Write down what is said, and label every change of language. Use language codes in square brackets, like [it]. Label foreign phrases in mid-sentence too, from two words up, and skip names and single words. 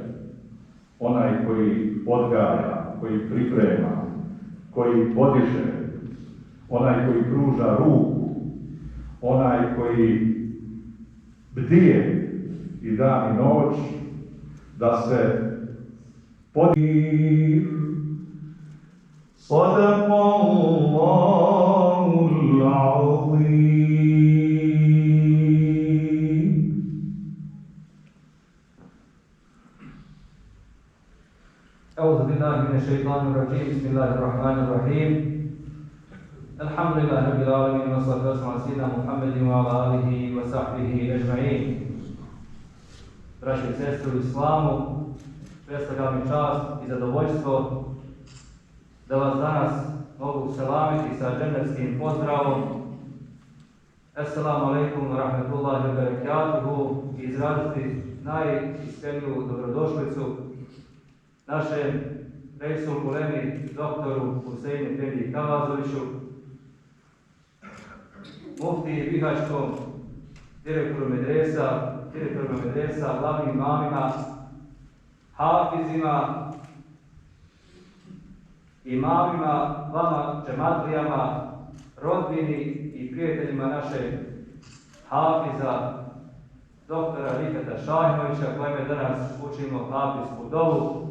[bs] Onaj koji odgaja, koji priprema, koji podiže, onaj koji pruža ruku, onaj koji bdije i dan i noć da se [ar] صدق الله العظيم. أعوذ بالله من الشيطان الرجيم. بسم الله الرحمن الرحيم. الحمد لله رب العالمين والصلاة والسلام على سيدنا محمد وعلى آله وصحبه أجمعين. [bs] Braćo i sestre u Islamu, predstavlja mi čast i zadovoljstvo da vas danas mogu selamiti sa džennetskim pozdravom. [ar] السلام عليكم ورحمة الله وبركاته [bs] i izraziti najiskreniju dobrodošlicu našem Reisul Ulemi, doktoru Husein Efendi Kavazoviću, muftiji Bihaćkom, direktoru medresa, glavnim imamima, hafizima, imamima, vama džematlijama, rodbini i prijateljima našeg hafiza, doktora Rifeta Šahinovića, kojime danas učimo hafizsku dovu.